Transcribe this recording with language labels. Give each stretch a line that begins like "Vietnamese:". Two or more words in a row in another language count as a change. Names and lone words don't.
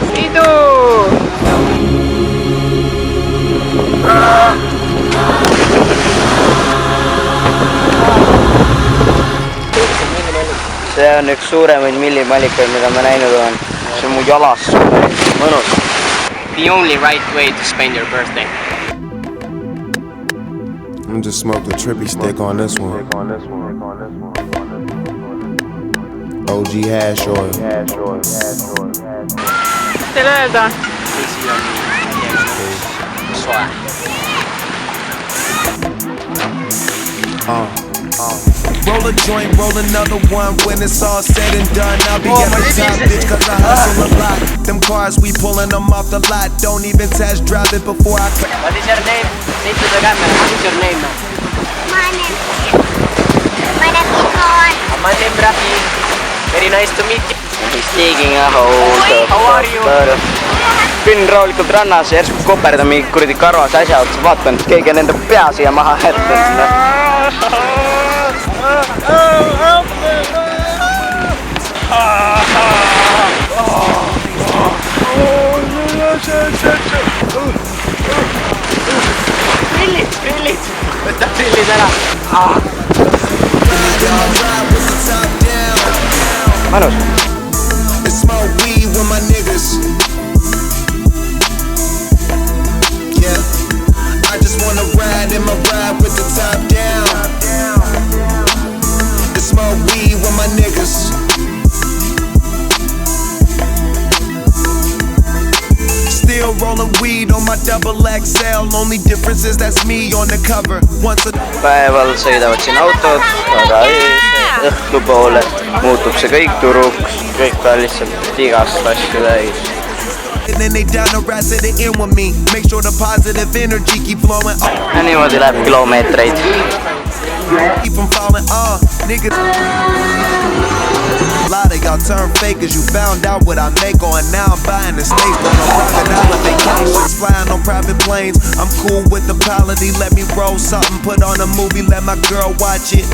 Estonian: Idu! See on üks suuremaid millimalikaid, mida ma näinud olen. See on mu jalas mõnus.
English: The only right way to spend your birthday. I'm just smoking trippy stick on this one. OG hash oil.
Estonian: Teile öelda?
English: Roll a joint, roll another one. When it's all said and done, I'll be at the top, bitch, cause I hustle a lot. Them cars, we pulling them off the lot. Don't even test drive it before I crack. What is your name? Say to the camera, what is your name now? My name is Ron. My name is Rafi. Very nice to meet you. He's taking a hold. How are you?
Estonian: Kõnn rahulikult rannas ja järsku koperdan mingi kuradi karvas asja otsa, vaatan, et keegi on enda pea siia maha jätnud. Prillid! Võta prillid ära! Mõnus.
English: Smoke weed with my niggas. Yeah, I just wanna ride in my ride with the top down. Smoke weed with my niggas. Still rolling weed on my double XL. Only difference is that's me on the cover. Once a
Estonian: Päeval sõidavad siin autod, aga õhtupoole muutub see kõik turuks, kõik on lihtsalt igast asju täis.
English: and then they down the rest of the end with me. Make sure the positive energy keep flowing.
Estonian: Ja niimoodi läheb kilomeetreid.
English: Keep from falling off, niggas. A lot of y'all turn fakers. You found out what I make on now. I'm buying the states, going on private island vacations, flying on private planes. I'm cool with the quality. Let me roll something, put on a movie, let my girl watch it.